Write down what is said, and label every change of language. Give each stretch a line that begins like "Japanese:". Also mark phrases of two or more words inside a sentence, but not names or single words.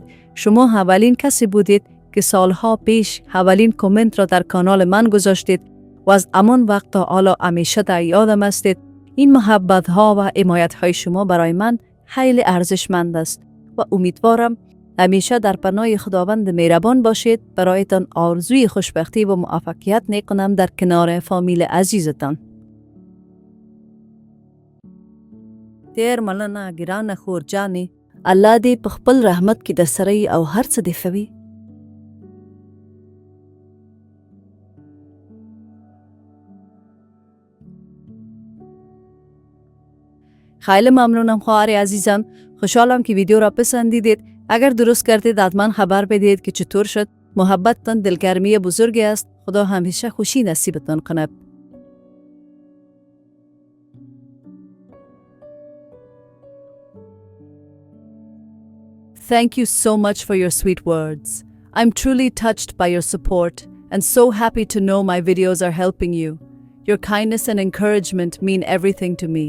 Persian: شما اولین کسی بودید که سالها پیش اولین کامنت را در کانال من گذاشتید و از همان وقت تا حالا همیشه در یادم هستید. این محبت ها و حمایت های شما برای من خیلی ارزشمند است و امیدوارم همیشه در پناه خداوند مهربان باشید. برایتان آرزوی خوشبختی و موفقیت میکنم در کنار فامیل عزیزتان.
Pashto: تیر ملنا ګرانه خور جانې، الله دې په خپل رحمت کې در سره او هر څه دې ښه وي.
Persian: خیلی ممنونم خواهر عزیزم. خوشحالم که ویدیو را پسندیدید. اگر درست کردید حتما خبر بدید که چطور شد. محبتتان دلگرمی بزرگی است. خدا همیشه خوشی نصیبتان کند.
English: Thank you so much for your sweet words. I'm truly touched by your support and so happy to know my videos are helping you. Your kindness and encouragement mean everything to me.